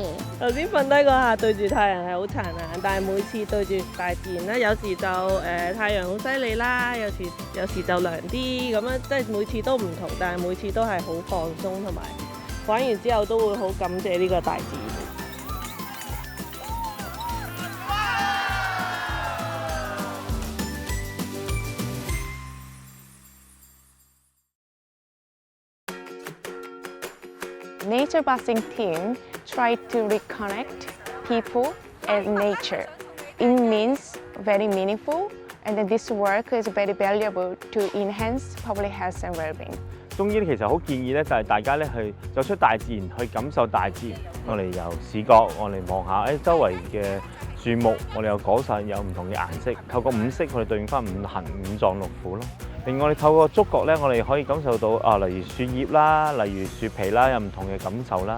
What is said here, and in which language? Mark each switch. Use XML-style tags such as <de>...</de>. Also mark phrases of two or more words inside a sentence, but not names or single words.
<yue>頭先瞓低嗰下對住太陽係好殘眼，但係每次對住大自然咧，有時就太陽好犀利啦，有時就涼啲咁樣，即係每次都唔同，但係每次都係好放鬆，同埋玩完之後都會好感謝呢個大自然。</yue> <en>Nature busing team tried to reconnect people and nature. It means very meaningful, and this work is very valuable to enhance public health and well-being.</en> <yue>中醫咧其實好建議咧，就係大家咧去走出大自然，去感受大自然。我哋由視覺，我哋望下周圍嘅樹木，我哋有果實，有唔同嘅顏色。透過五色，我哋對應翻五行、五臟六腑咯。另外，我哋透過觸覺咧，我哋可以感受到例如樹葉啦，例如樹皮啦，有唔同嘅感受啦。</yue>